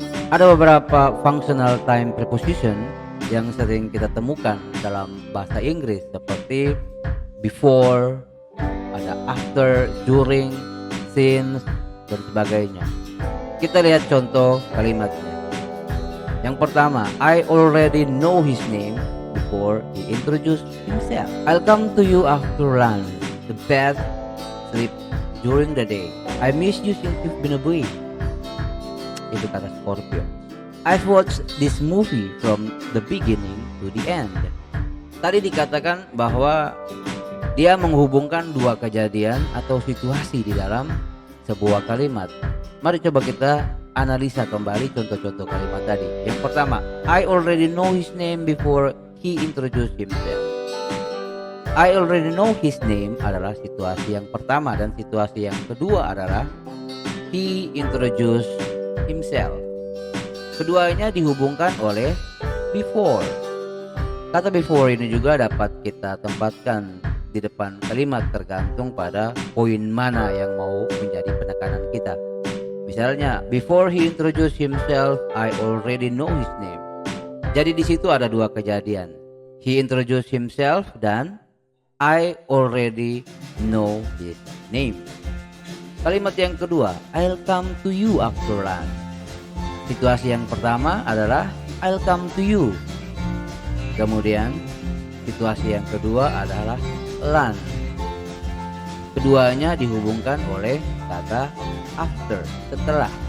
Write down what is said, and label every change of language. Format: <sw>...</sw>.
<id>Ada beberapa functional time preposition yang sering kita temukan dalam bahasa Inggris seperti before, ada after, during, since dan sebagainya. Kita lihat contoh kalimatnya. Yang pertama,</id> <en>I already know his name before he introduced himself. I'll come to you after lunch. The best sleep during the day. I miss you since you've been away.</en> <id>Itu kata Scorpio.</id> <en>I've watched this movie from the beginning to the end.</en> <id>Tadi dikatakan bahwa dia menghubungkan dua kejadian atau situasi di dalam sebuah kalimat. Mari coba kita analisa kembali contoh-contoh kalimat tadi. Yang pertama,</id> <en>I already know his name before he introduced himself. I already know his name</en> <id>adalah situasi yang pertama, dan situasi yang kedua adalah</id> <en>he introduced himself.</en> <id>Keduanya dihubungkan oleh before. Kata before ini juga dapat kita tempatkan di depan kalimat tergantung pada poin mana yang mau menjadi penekanan kita. Misalnya,</id> <en>before he introduced himself, I already know his name.</en> <id>Jadi di situ ada dua kejadian.</id> <en>He introduced himself dan I already know his name.</en> <id>Kalimat yang kedua,</id> <en>I'll come to you after lunch.</en> <id>Situasi yang pertama adalah</id> <en>I'll come to you.</en> <id>Kemudian situasi yang kedua adalah lunch. Keduanya dihubungkan oleh kata after, setelah.</id>